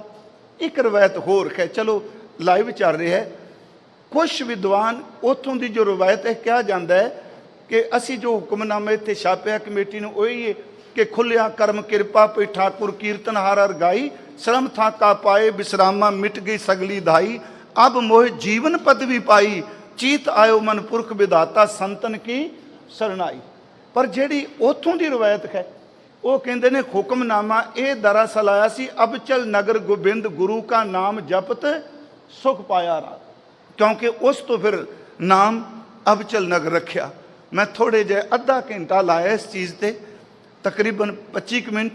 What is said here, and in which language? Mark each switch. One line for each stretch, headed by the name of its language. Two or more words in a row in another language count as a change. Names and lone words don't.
Punjabi: ਇੱਕ ਰਵਾਇਤ ਹੋਰ ਹੈ, ਚਲੋ ਲਾਈਵ ਚੱਲ ਰਿਹਾ ਹੈ। ਕੁਛ ਵਿਦਵਾਨ ਉੱਥੋਂ ਦੀ ਜੋ ਰਵਾਇਤ ਹੈ, ਕਿਹਾ ਜਾਂਦਾ ਹੈ ਕਿ ਅਸੀਂ ਜੋ ਹੁਕਮਨਾਮਾ ਇੱਥੇ ਛਾਪਿਆ ਕਮੇਟੀ ਨੂੰ, ਉਹੀ ਹੈ ਕਿ ਖੁੱਲਿਆ ਕਰਮ ਕਿਰਪਾ ਪਈ ਠਾਕੁਰ ਕੀਰਤਨ ਹਾਰ ਹਰ ਗਾਈ, ਸ਼ਰਮ ਥਾਕਾ ਪਾਏ ਵਿਸਰਾਮਾ ਮਿਟ ਗਈ ਸਗਲੀ ਧਾਈ, ਅਬ ਮੋਹ ਜੀਵਨ ਪਦਵੀ ਪਾਈ, ਚੀਤ ਆਇਓ ਮਨ ਪੁਰਖ ਬਿਧਾਤਾ ਸੰਤਨ ਕੀ ਸਰਨਾਈ। पर ਜਿਹੜੀ ਉੱਥੋਂ ਦੀ ਰਵਾਇਤ ਹੈ, ਉਹ ਕਹਿੰਦੇ ਨੇ ਹੁਕਮਨਾਮਾ ਇਹ ਦਰਅਸਲ ਆਇਆ ਸੀ, ਅਬਚਲ ਨਗਰ ਗੋਬਿੰਦ ਗੁਰੂ ਕਾ ਨਾਮ ਜਪਤ ਸੁਖ ਪਾਇਆ ਰਾਤ, ਕਿਉਂਕਿ ਉਸ ਤੋਂ ਫਿਰ ਨਾਮ ਅਬਚਲ ਨਗਰ ਰੱਖਿਆ। ਮੈਂ ਥੋੜੇ ਜਿਹੇ ਅੱਧਾ ਘੰਟਾ ਲਾਇਆ ਇਸ ਚੀਜ਼ ਤੇ, ਤਕਰੀਬਨ 25 ਮਿੰਟ।